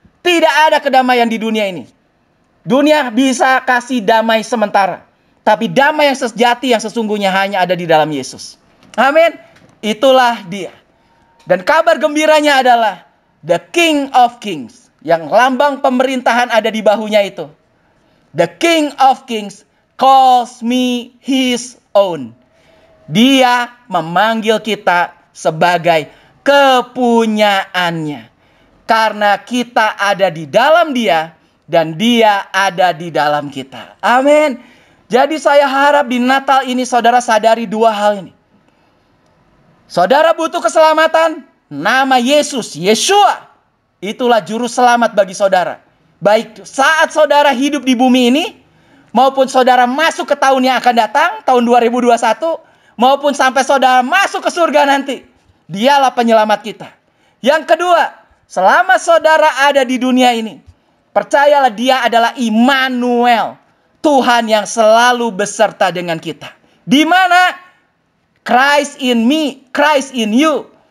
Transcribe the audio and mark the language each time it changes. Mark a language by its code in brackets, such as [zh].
[id] Tidak ada kedamaian di dunia ini. Dunia bisa kasih damai sementara, tapi damai yang sejati, yang sesungguhnya hanya ada di dalam Yesus. Amin. Itulah Dia. Dan kabar gembiranya adalah The King of Kings, yang lambang pemerintahan ada di bahunya itu. [en] The King of Kings calls me his own. [id] Dia memanggil kita sebagai kepunyaannya. Karena kita ada di dalam Dia dan Dia ada di dalam kita. Amin. Jadi saya harap di Natal ini saudara sadari dua hal ini. Saudara butuh keselamatan, nama Yesus, Yeshua, itulah juru selamat bagi saudara. Baik saat saudara hidup di bumi ini, maupun saudara masuk ke tahun yang akan datang, tahun 2021, maupun sampai saudara masuk ke surga nanti. Dialah penyelamat kita. Yang kedua, selama saudara ada di dunia ini, percayalah Dia adalah Immanuel, Tuhan yang selalu beserta dengan kita. Di mana? [en] Christ in me, Christ in you.